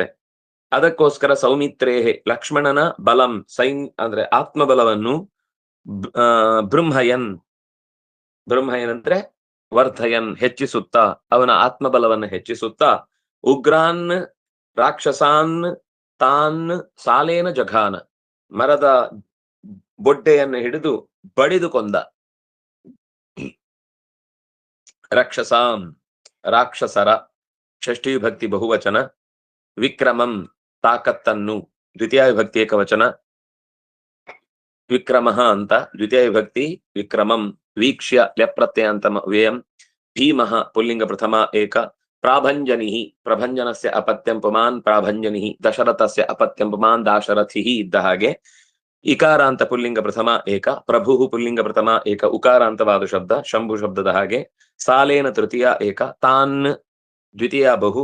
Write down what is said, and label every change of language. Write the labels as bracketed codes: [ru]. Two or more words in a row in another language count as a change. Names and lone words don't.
[kn] ಅದಕ್ಕೋಸ್ಕರ ಸೌಮಿತ್ರೇಹೆ ಲಕ್ಷ್ಮಣನ ಬಲಂ ಅಂದ್ರೆ ಆತ್ಮಬಲವನ್ನು ಬೃಂಹಯನ್ ಅಂದ್ರೆ ವರ್ಧಯನ್ ಹೆಚ್ಚಿಸುತ್ತಾ, ಅವನ ಆತ್ಮಬಲವನ್ನು ಹೆಚ್ಚಿಸುತ್ತಾ, [sa] ಉಗ್ರಾನ್ ರಾಕ್ಷಸಾನ್ ತಾನ್ ಸಾಲೇನ ಜಘಾನ [kn] ಮರದ ಬೊಡ್ಡೆಯನ್ನು ಹಿಡಿದು ಬಡಿದು ಕೊಂದ. ರಕ್ಷಸಾಂ ರಾಕ್ಷಸರ ಷಷ್ಠಿ ವಿಭಕ್ತಿ ಬಹುವಚನ. ವಿಕ್ರಮಂ ತಾಕತ್ತನ್ನು ದ್ವಿತೀಯ ವಿಭಕ್ತಿ ಏಕವಚನ. ವಿಕ್ರಮಃ ಅಂತ ದ್ವಿತೀಯ ವಿಭಕ್ತಿ ವಿಕ್ರಮಂ. ವೀಕ್ಷ್ಯ ಲ್ಯಪ್ರತ್ಯಯಾಂತ ವ್ಯಯಂ. ಭೀಮಃ ಪುಲ್ಲಿಂಗ ಪ್ರಥಮ ಏಕ. [sa] ಪ್ರಾಭಂಜನಿಃ ಪ್ರಭಂಜನಸ್ಯ ಅಪತ್ಯಂ ಪುಮಾನ್ ಪ್ರಾಭಂಜನಿಃ. ದಶರಥಸ್ಯ ಅಪತ್ಯಂ ಪುಮಾನ್ ದಾಶರಥಿಃ [kn] ಇದ್ದ ಹಾಗೆ. ಇಕಾರಾಂತ ಪುಲ್ಲಿಂಗ ಪ್ರಥಮ ಏಕ. ಪ್ರಭು ಪುಲ್ಲಿಂಗ ಪ್ರಥಮ ಏಕ ಉಕಾರಾಂತವಾದ ಶಬ್ದ ಶಂಭು ಶಬ್ದದ ಹಾಗೆ. ಸಾಲೇನ ತೃತೀಯ ಏಕ. ತಾನ್ ದ್ವಿತೀಯ ಬಹು.